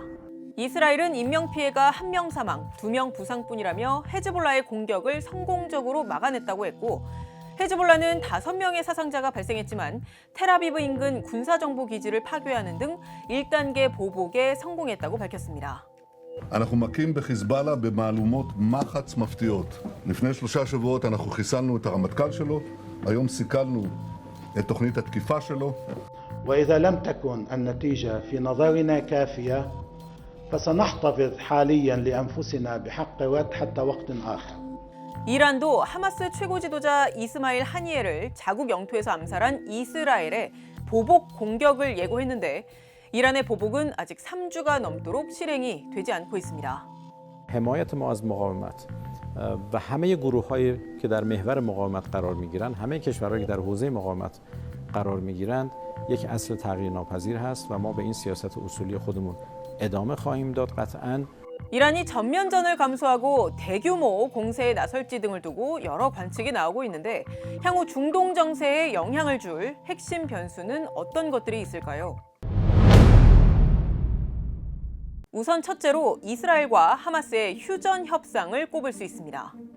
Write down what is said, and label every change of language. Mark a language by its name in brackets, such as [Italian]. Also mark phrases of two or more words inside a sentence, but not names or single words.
[Korean] 이스라엘은 인명피해가 1명 사망, 2명 부상뿐이라며 헤즈볼라의 공격을 성공적으로 막아냈다고 했고 헤즈볼라는 5명의 사상자가 발생했지만 텔아비브 인근 군사정보기지를 파괴하는 등 1단계 보복에 성공했다고 밝혔습니다. [Hebrew] אנחנו מכים בחיזבאללה במהלומות מחץ מפתיעות. לפני 3 שבועות אנחנו חיסלנו את הרמטכ"ל שלו, היום סיכלנו את תוכנית התקיפה שלו. [Arabic] وإذا لم تكن النتيجة في نظرنا كافية فسنحتفظ حاليا لأنفسنا بحق حتى وقت آخر. [Korean] 이란도 하마스 최고 지도자 이스마일 하니예를 자국 영토에서 암살한 이스라엘의 보복 공격을 예고했는데 이란의 보복은 아직 3주가 넘도록 실행이 되지 않고 있습니다. [Persian] حمایت ما از مقاومت و همه گروه‌هایی که در محور مقاومت قرار می‌گیرند همه کشورهایی که در حوزه مقاومت قرار می‌گیرند یک اصل تغییر ناپذیر هست و ما به این سیاست اصولی خودمون ادامه خواهیم داد قطعاً. [Korean] 이란이 전면전을 감수하고 대규모 공세에 나설지 등을 두고 여러 관측이 나오고 있는데 향후 중동 정세에 영향을 줄 핵심 변수는 어떤 것들이 있을까요? 우선 첫째로 이스라엘과 하마스의 휴전 협상을 꼽을 수 있습니다.